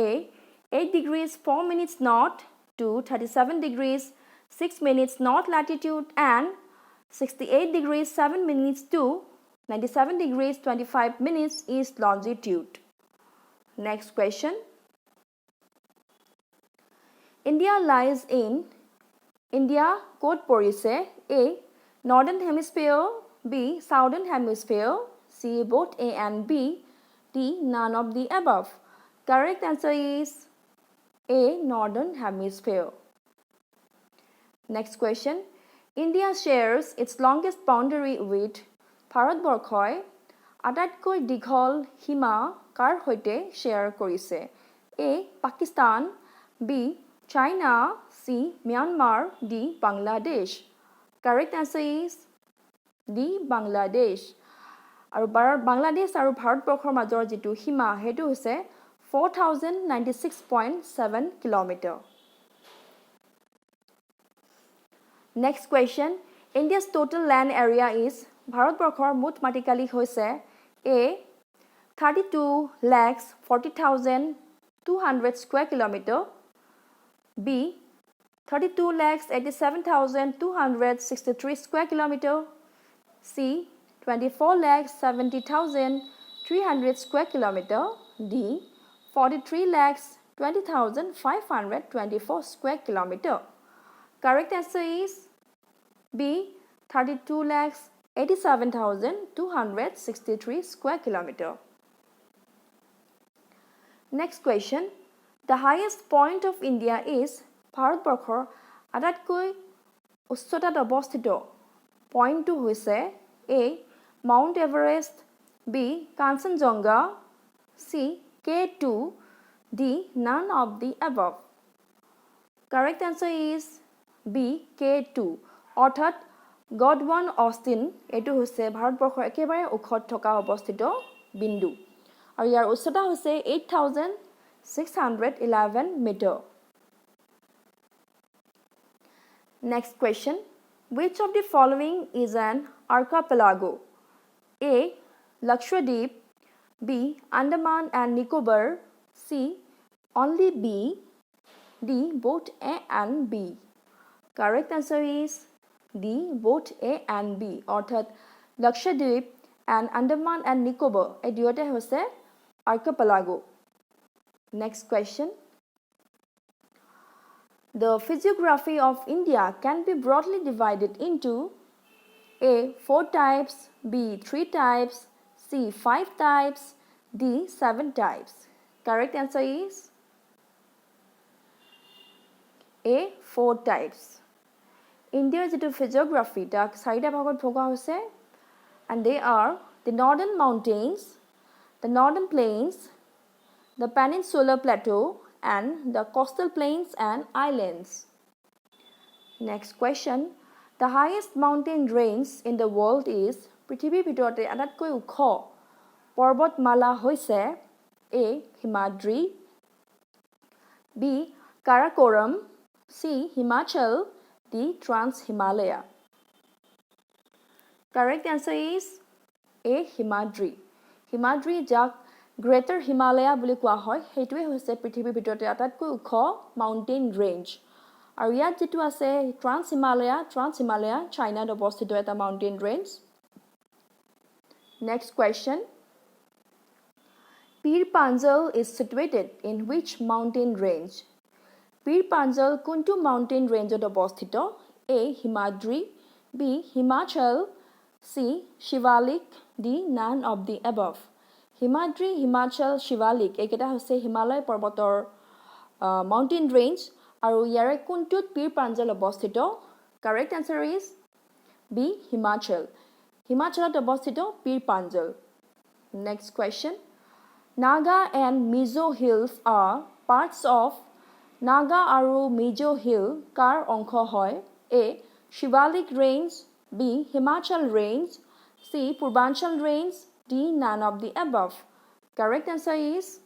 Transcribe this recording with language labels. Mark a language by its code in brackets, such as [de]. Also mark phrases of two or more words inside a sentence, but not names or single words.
[en] 8 degrees 4 minutes north to 37 degrees 6 minutes north latitude and 68 degrees 7 minutes to 97 degrees 25 minutes east longitude. Next question. India lies in India [as] ক'ত পৰিছে? [en] A. Northern Hemisphere, B. Southern Hemisphere, C. Both A and B, D. None of the above. Correct answer is A. Northern Hemisphere. Next question. India shares its longest boundary with [as] ভাৰতবৰ্ষই আটাইতকৈ দীঘল সীমা কাৰ সৈতে শ্বেয়াৰ কৰিছে? [en] A. Pakistan, B. China, C. Myanmar, D. Bangladesh. Correct answer is D. Bangladesh. [as] আৰু বাংলাদেশ আৰু ভাৰতবৰ্ষৰ মাজৰ যিটো সীমা সেইটো হৈছে 4,096.7 কিলোমিটাৰ. [en] Next question. India's total land area is [as] ভাৰতবৰ্ষৰ মুঠ মাটিকালি হৈছে [en] A. 32,40,200 square kilometer, B. 32,87,263 square kilometer, C. 24,70,300 square kilometer, D. 43,20,524 square kilometer. Correct answer is B. 32,87,263 square kilometer. Next question. The highest point of India is [as] ভাৰতবৰ্ষৰ আটাইতকৈ উচ্চতাত অৱস্থিত পইণ্টটো হৈছে [en] A. Mount Everest, B. Kanchenjunga, C. K2, D. None of the above. Correct answer is B, K2. [as] অৰ্থাৎ গডৱান অষ্টিন এইটো হৈছে ভাৰতবৰ্ষৰ একেবাৰে ওখত থকা অৱস্থিত বিন্দু আৰু ইয়াৰ উচ্চতা হৈছে [en] 8611 মিটাৰ Next question Which of the following is an archipelago A Lakshadweep B Andaman and Nicobar C only B D both A and B Correct answer is D both A and B অৰ্থাৎ Lakshadweep and Andaman and Nicobar [as] এই দুয়োটা হৈছে [en] archipelago Next question The physiography of India can be broadly divided into A 4 types B 3 types C 5 types D 7 types Correct answer is A 4 types India's যেটো physiography [as] তাক চাৰিটা ভাগত ভগোৱা হৈছে [en] and they are the northern mountains the northern plains the peninsular plateau and the coastal plains and islands Next question The highest mountain range in the world is [as] পৃথিৱীৰ ভিতৰতে আটাইতকৈ ওখ পৰ্বতমালা হৈছে [en] A Himadri B Karakoram C Himachal D Trans-Himalaya Correct answer is [as] A Himadri Himadri যাক Greater Himalaya বুলি কোৱা হয় হেতুৱে হৈছে পৃথিৱীৰ ভিতৰতে আটাইতকৈ ওখ [en] mountain range [as] আৰু ইয়াত যেটো আছে Trans-Himalaya চাইনাত অৱস্থিত এটা [en] mountain range Next question Pir Panjal is situated in which mountain range Pir Panjal [as] কোনটো মাউণ্টেইন ৰেঞ্জত অৱস্থিত [en] A Himadri B Himachal C Shivalik D none of the above Himadri Himachal Shivalik [as] এইকেইটা হৈছে হিমালয় পৰ্বতৰ [en] mountain range [as] আৰু ইয়াৰে কোনটোত Pir Panjal অৱস্থিত [en] Correct answer is B Himachal [as] Himachalত অৱস্থিত [en] Pir Panjal Next question Naga and Mizo hills are parts of [as] Naga আৰু Mizo hill কাৰ অংশ হয় [en] A Shivalik range B Himachal range C Purbanchal range D none of the above Correct answer is